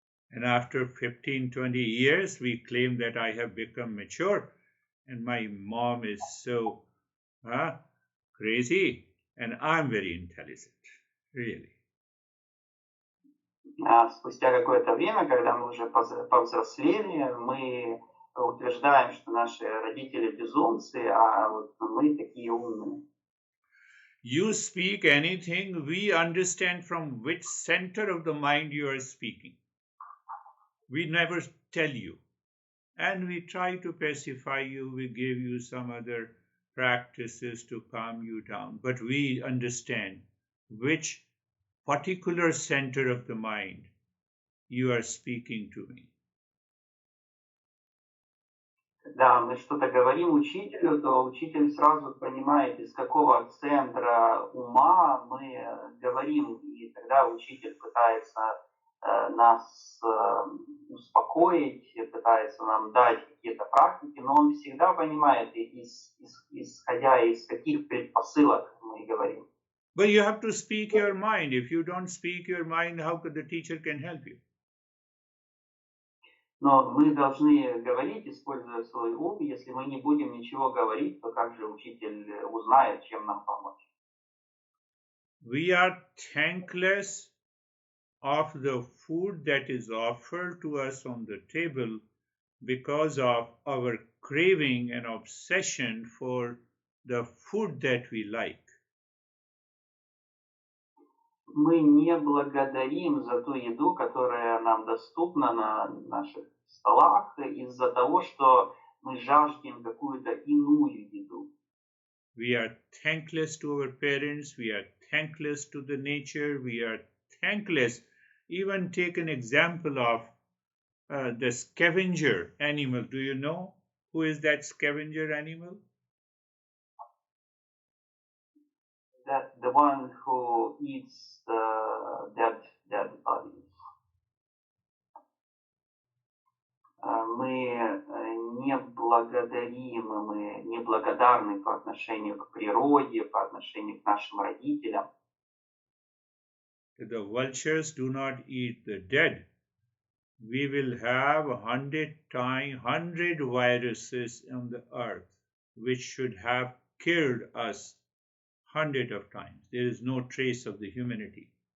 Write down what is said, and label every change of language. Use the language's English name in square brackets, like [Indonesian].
[English] And after 15-20 years, we claim that I have become mature, and my mom is so crazy, and I'm very intelligent, really. [Russian] А спустя какое-то время, когда мы уже повзрослели, мы утверждаем, что наши родители безумцы, а вот мы такие умные. [English] You speak anything, we understand from which center of the mind you are speaking. We never tell you. And we try to pacify you, we give you some other practices to calm you down. But we understand which particular center of the mind you are speaking to me. [Russian] Когда мы что-то говорим учителю, то учитель сразу понимает, из какого центра ума мы говорим, и тогда учитель пытается нас успокоить, пытается нам дать какие-то практики, но он всегда понимает, исходя из каких предпосылок мы говорим. [English] But you have to speak your mind. If you don't speak your mind, how could the teacher can help you? [Russian] Но мы должны говорить, используя свой ум. Если мы не будем ничего говорить, то как же учитель узнает, чем нам помочь? [English] We are thankless of the food that is offered to us on the table because of our craving and obsession for the food that we like. [Russian] Мы не благодарим за ту еду, которая нам доступна на наших столах, из-за того, что мы жаждем какую-то иную еду. [English] We are thankless to our parents, we are thankless to the nature, we are thankless. Even take an example of the scavenger animal. Do you know who is that scavenger animal? The one who eats the dead bodies. [Russian] Мы не благодарим, мы неблагодарны по отношению к природе, по отношению к нашим родителям. [English] The vultures do not eat the dead. We will have 100 viruses on the earth, which should have killed us hundreds of times. There is no trace of the humanity.